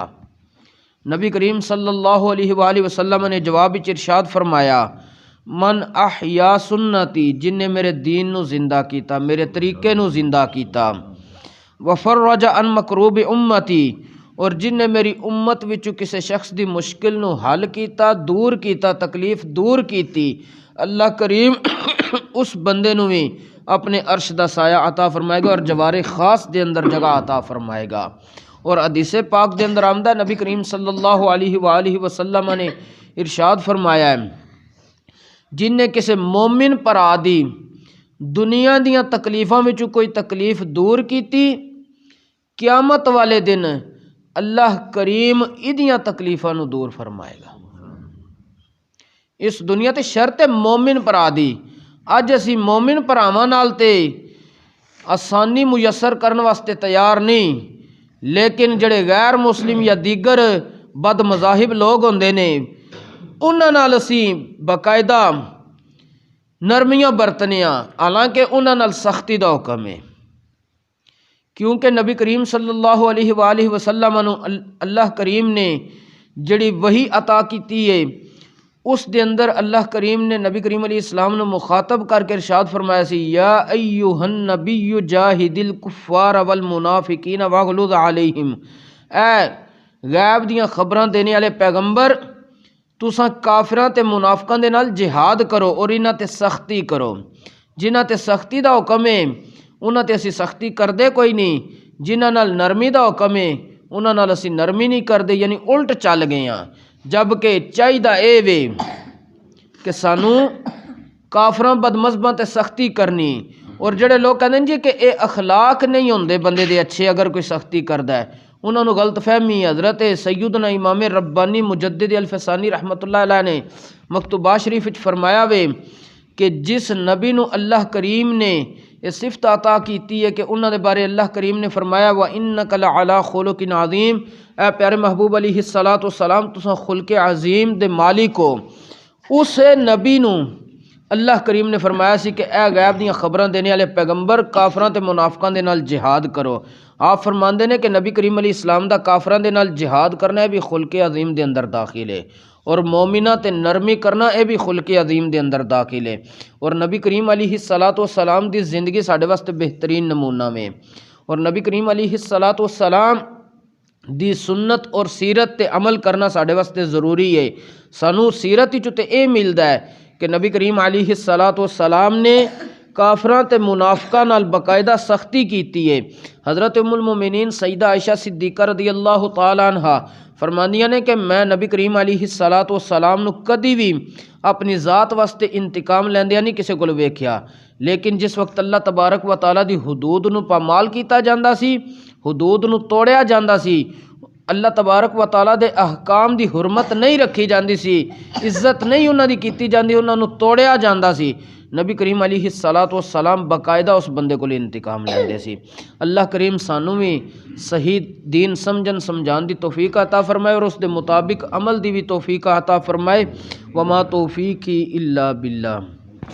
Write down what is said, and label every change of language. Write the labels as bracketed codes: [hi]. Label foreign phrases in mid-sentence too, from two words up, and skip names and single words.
[pa] نبی کریم [ar] صلی اللہ علیہ وآلہ وسلم [pa] نے جواب ارشاد فرمایا [ar] من احیا سنتی، [pa] جن نے میرے دین نو زندہ کیتا، میرے طریقے نو زندہ کیتا، [ar] وفرج عن مکروب امتی، [pa] اور جن نے میری امت وچوں کسی شخص دی مشکل نو حل کیتا، دور کیتا، تکلیف دور کیتی، اللہ کریم اس بندے نو بھی اپنے عرش دا سایہ عطا فرمائے گا اور جوار خاص دے اندر جگہ عطا فرمائے گا۔ اور حدیث پاک دے اندر آمدہ نبی کریم [ar] صلی اللہ علیہ وآلہ وسلم [pa] نے ارشاد فرمایا ہے، جن نے کسی مومن پر آدی دنیا دیاں تکلیفاں وچوں کوئی تکلیف دور کیتی، قیامت والے دن اللہ کریم ایدیاں تکلیفاں نو دور فرمائے گا۔ اس دنیا تے شرط مومن پر آدی، اج اسی مومن پراواں نال تے آسانی میسر کرن واسطے تیار نہیں، لیکن جڑے غیر مسلم یا دیگر بد مذاہب لوگ ہوندے نے انہاں نال اسی باقاعدہ نرمیاں برتنیاں، حالانکہ انہاں نال سختی دا حکم ہے، کیونکہ نبی کریم [ar] صلی اللہ علیہ وآلہ وسلم [pa] نو اللہ کریم نے جڑی وحی عطا کیتی ہے اس دے اندر اللہ کریم نے نبی کریم [ar] علیہ السلام [pa] نے مخاطب کر کے ارشاد فرمایا سی، [ar] یا ایھا النبی جاہد الکفار والمنافقین واغلظ علیہم، [pa] اے غیب دیاں خبراں دینے والے پیغمبر، تساں کافراں تے منافقاں دے نال جہاد کرو اور انہاں تے سختی کرو۔ جنہاں تے سختی دا حکم ہے انہاں تے اسی سختی کردے کوئی نہیں، جنہاں نال نرمی دا حکم ہے انہاں نال اسی نرمی نہیں کردے، یعنی الٹ چل گئے ہاں۔ جبکہ چاہیدہ اے وے کہ سانو کافراں بد مذہباں تے سختی کرنی، اور جڑے لوگ کہندے جی کہ اے اخلاق نہیں ہوندے بندے دے اچھے اگر کوئی سختی کردا ہے، انہوں نے غلط فہمی۔ حضرت سیدنا امام ربانی مجدد الفسانی [ar] رحمۃ اللہ علیہ [pa] نے مکتوبات شریف وچ فرمایا وے کہ جس نبی نو اللہ کریم نے یہ صفت عطا کیتی ہے کہ انہوں نے بارے اللہ کریم نے فرمایا [ar] وَإِنَّكَ لَعَلَىٰ خُلُقٍ عَظِيمٍ، [pa] اے پیارے محبوب [ar] علیہ السلام [pa] تساں خلق عظیم دے مالک ہو، اس نبی نو اللہ کریم نے فرمایا سی کہ اے غیب دیاں خبراں دینے والے پیغمبر، کافراں تے منافقاں دے نال جہاد کرو۔ آپ فرماندے نے کہ نبی کریم [ar] علیہ السلام [pa] دا کافراں دے نال جہاد کرنا ہے بھی خلق عظیم دے اندر داخل ہے، اور مومنہ تے نرمی کرنا اے بھی خلق عظیم دے اندر داخل ہے۔ اور نبی کریم [ar] علیہ السلام [pa] دی زندگی ساڈے واسطے بہترین نمونہ میں، اور نبی کریم [ar] علیہ السلام [pa] دی سنت اور سیرت تے عمل کرنا ساڈے واسطے ضروری ہے۔ سانو سیرت وچ تے اے ملدا ہے کہ نبی کریم [ar] علیہ السلام [pa] نے کافراں تے منافقاں نال باقاعدہ سختی کیتی ہے۔ حضرت ام المومنین سیدہ عائشہ صدیقہ [ar] رضی اللہ تعالی عنہا [pa] فرماندیاں نے کہ میں نبی کریم علیہ السلام نو کدی بھی اپنی ذات واسطے انتقام لیندیاں نہیں کسے کول ویکھیا، لیکن جس وقت [ar] اللہ تبارک و تعالی [pa] دی حدود نو پامال کیتا جاندا سی، حدود نو توڑیا جاندا سی، [ar] اللہ تبارک و تعالی [pa] دے احکام دی حرمت نہیں رکھی جاندی سی، عزت نہیں انہاں دی کیتی جاندی، انہاں نو توڑیا جاندا سی، نبی کریم [ar] علیہ السلام [pa] باقاعدہ اس بندے کو انتقام لیندے سی۔ اللہ کریم سانو بھی صحیح دین سمجھن سمجھان دی توفیق عطا فرمائے اور اس دے مطابق عمل دی بھی توفیق عطا فرمائے۔ [ar] وما توفیقی الا باللہ۔